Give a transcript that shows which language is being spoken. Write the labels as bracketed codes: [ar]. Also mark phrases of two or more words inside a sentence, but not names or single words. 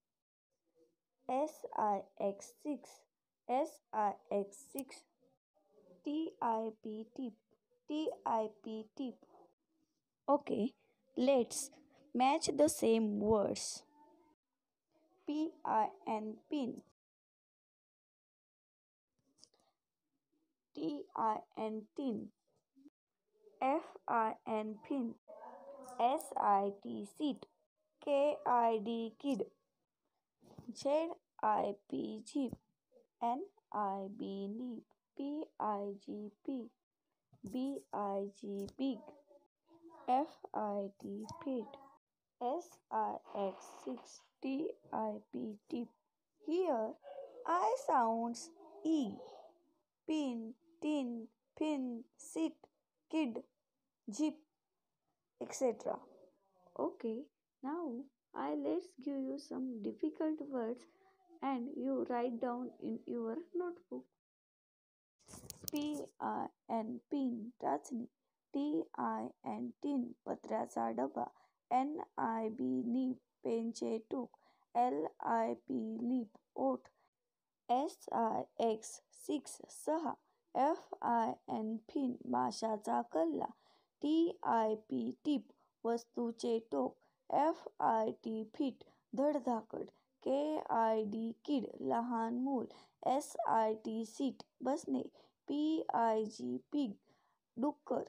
[en] S-I-X 6. S-I-X 6. T-I-P tip. T-I-P tip. Okay, let's match the same words. P-I-N pin. T-I-N tin. F-I-N fin. S-I-T sit. K-I-D kid. Z-I-P zip. N-I-B nib. P-I-G pig. B-I-G big. F-I-T fit. S-I-X 6. T-I-P tip. Here I sounds E. Pin, tin, fin, sit, kid, zip, etc. Okay, now let's give you some difficult words and you write down in your notebook. P-I-N pin टाचणी. T-I-N tin [mr] पत्र्याचा डबा. [en] N-I-B nib [mr] पेनचे टोक. [en] L-I-P lip ओठ. S-I-X 6 6. F-I-N fin [mr] माशाचा कल्ला. [en] T-I-P टिप [mr] वस्तूचे टोक. [en] F-I-T फिट धडधाकट. K-I-D किड [mr] लहान मूल. [en] S-I-T सीट बसणे. P-I-G पिग डुक्कर.